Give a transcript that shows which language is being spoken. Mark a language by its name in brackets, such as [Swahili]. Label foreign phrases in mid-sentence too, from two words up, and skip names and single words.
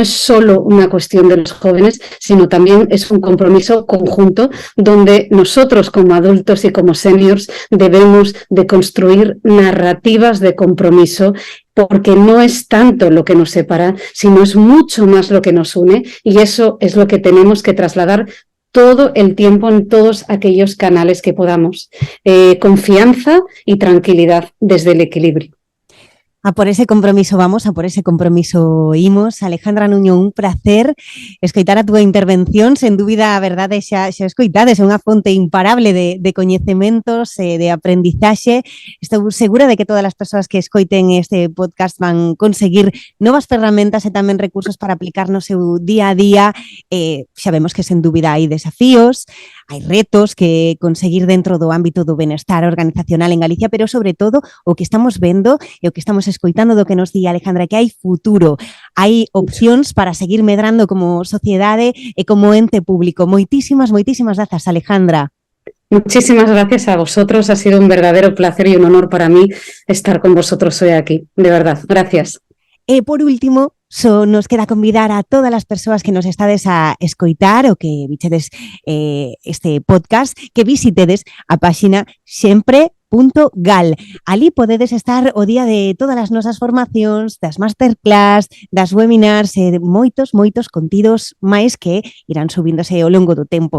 [Spanish] es solo una cuestión de los jóvenes, sino también es un compromiso conjunto donde nosotros como adultos y como seniors debemos de construir narrativas de compromiso, porque no es tanto lo que nos separa, sino es mucho más lo que nos une, y eso es lo que tenemos que trasladar todo el tiempo en todos aquellos canales que podamos. Confianza y tranquilidad desde el equilibrio. A por ese compromiso vamos, [Galician] a por ese compromiso imos. Alejandra Nuño, un placer escoitar a túa intervención. Sen dúbida, a verdade, xa escoitades, é unha fonte imparable de coñecementos, de aprendizaxe. Estou segura de que todas as persoas que escoiten este podcast van conseguir novas ferramentas e tamén recursos para aplicar no seu día a día. Xa vemos que sen dúbida hai desafíos, hai retos que conseguir dentro do ámbito do benestar organizacional en Galicia, pero sobre todo o que estamos vendo e o que estamos escoitando do que nos di Alejandra, que hai futuro, hai opcións para seguir medrando como sociedade e como ente público. Moitísimas grazas, Alejandra. [Spanish] Muchísimas gracias a vosotros, ha sido un verdadero placer y un honor para mí estar con vosotros hoy aquí, de verdad, gracias. [Galician] E por último, nos queda convidar a todas as persoas que nos estades a escoitar ou que bichedes este podcast, que visitedes a páxina sempre.gal. Ali podedes estar o día de todas as nosas formacións, das masterclass, das webinars e de moitos contidos máis que irán subíndose ao longo do tempo.